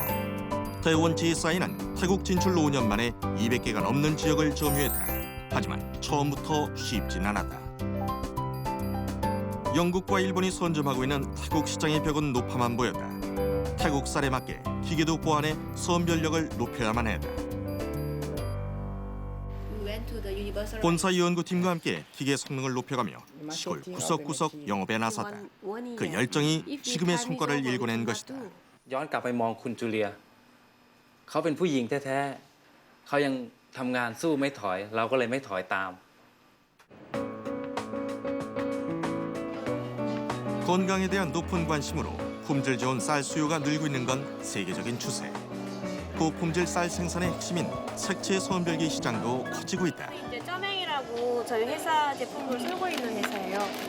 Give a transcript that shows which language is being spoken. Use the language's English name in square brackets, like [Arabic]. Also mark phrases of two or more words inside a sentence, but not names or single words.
[Korean] 태원 GSI는 태국 진출 5년 만에 200개가 넘는 지역을 점유했다. 하지만 처음부터 쉽진 않았다. 영국과 일본이 선점하고 있는 태국 시장의 벽은 높아만 보였다. 태국 쌀에 맞게 기계도 보완해 선별력을 높여야만 했다. [English] We went to the 유니버설 [Korean] 본사 연구팀과 함께 기계 성능을 높여가며 시골 구석구석 영업에 나섰다. 그 열정이 지금의 성과를 일궈낸 것이다. [Thai] ย้อนกลับไปมองคุณจูเลียเขาเป็นผู้หญิงแท้ๆเขายังทำงานสู้ไม่ถอยเราก็เลยไม่ถอยตาม [Korean] 건강에 대한 높은 관심으로 품질 좋은 쌀 수요가 늘고 있는 건 세계적인 추세. 고품질 쌀 생산의 핵심인 색채 선별기 시장도 커지고 있다. 이제 쩌맹이라고 저희 회사 제품을 쓰고 있는 회사예요.